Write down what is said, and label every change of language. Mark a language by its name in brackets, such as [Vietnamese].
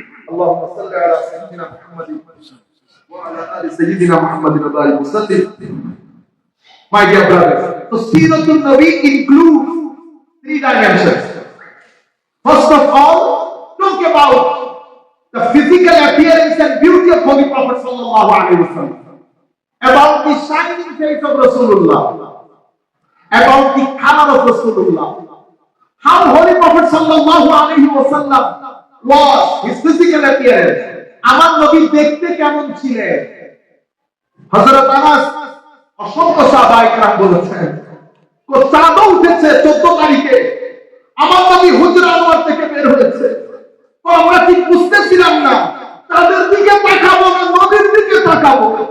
[Arabic] اللهم صل على سيدنا محمد وعلى آل سيدنا محمد وبارك وسلم. [English] My dear brothers, so Siratul Nabi includes three dimensions. First of all, talk about the physical appearance and beauty of Holy Prophet sallallahu alaihi wasallam, about the shining face of Rasulullah, about the color of Rasulullah, how Holy Prophet sallallahu alaihi wasallam was, his physical appearance. [Bangla] আমার নবী দেখতে কেমন ছিলেন? হযরত আনাস অসংখ্য সাহাবায়ে কেরাম বলেছেন, চাঁদও উঠেছে 14 তারিখে, আমার নবী হুজরা আনোয়ার থেকে বের হয়েছে, তো আমরা কি বুঝতেছিলাম না তাদের দিকে তাকাবো না নবীর দিকে তাকাবো।